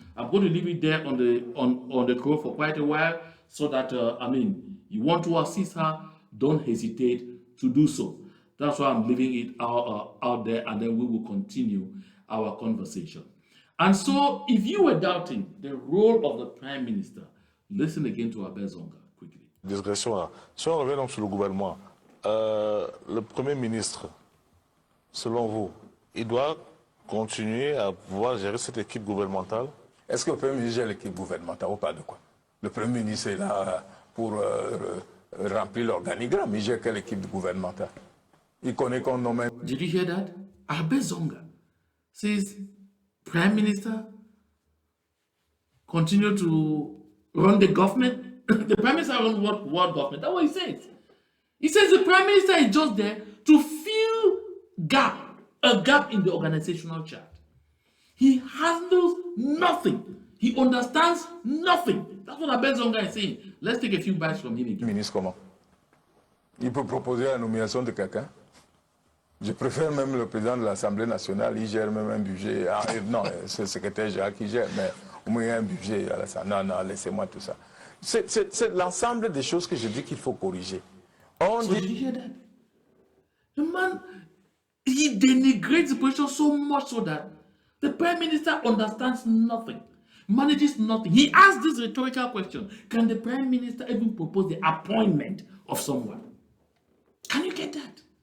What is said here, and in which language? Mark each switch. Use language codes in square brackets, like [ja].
[en] I'm going to leave it there on the call for quite a while, so that you want to assist her, don't hesitate to do so. That's why I'm leaving it out there, and then we will continue our conversation. And so, if you were doubting the role of the Prime Minister, listen again to Ambazonians quickly. [fr] Digression là. Si on revient donc sur le gouvernement, le Premier ministre, selon vous, il doit continuer à pouvoir gérer cette équipe gouvernementale? Est-ce que le Premier ministre gère l'équipe gouvernementale ou pas de quoi? Le Premier ministre est là pour remplir l'organigramme. Il gère quelle équipe gouvernementale? Il connaît qu'on nomme. [en] Did you hear that? Ambazonians says, Prime Minister continue to run the government. The Prime Minister runs what government? That's what he says. He says the Prime Minister is just there to fill a gap in the organizational chart. He handles nothing. He understands nothing. That's what Ambazonians is saying. Let's take a few bites from him again. [fr] Ministre comment? Il peut proposer la nomination de quelqu'un. Je préfère même le président de l'Assemblée nationale, il gère même un budget. Ah, non, c'est le secrétaire général qui gère, mais au moins il y a un budget à l'Assemblée. Non, non, laissez-moi tout ça. C'est l'ensemble des choses que je dis qu'il faut corriger. [en] So did you hear that? The man, he denigrates the position so much so that the Prime Minister understands nothing, manages nothing. He asks this rhetorical question: can the Prime Minister even propose the appointment of someone? Can you get that?